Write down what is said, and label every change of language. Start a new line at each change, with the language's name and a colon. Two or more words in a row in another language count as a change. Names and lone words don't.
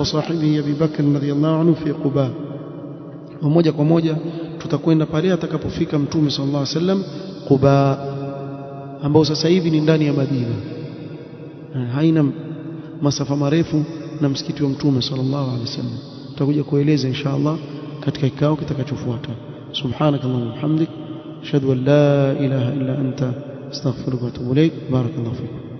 Arabic: صاحبه أبي بكر رضي الله عنه في قباء
Swahili: na moja kwa moja tutakwenda pale atakapofika mtume
Arabic: صلى الله عليه وسلم
Swahili: Quba ambao sasa hivi ni ndani ya Madina haina masafa marefu na msikiti wa mtume
Arabic: صلى الله عليه وسلم
Swahili: tutakuja kueleza inshallah katika kikao kitakachofuata
Arabic: سبحانك اللهم وبحمدك أشهد أن لا إله إلا أنت أستغفرك وأتوب إليك بارك الله فيكم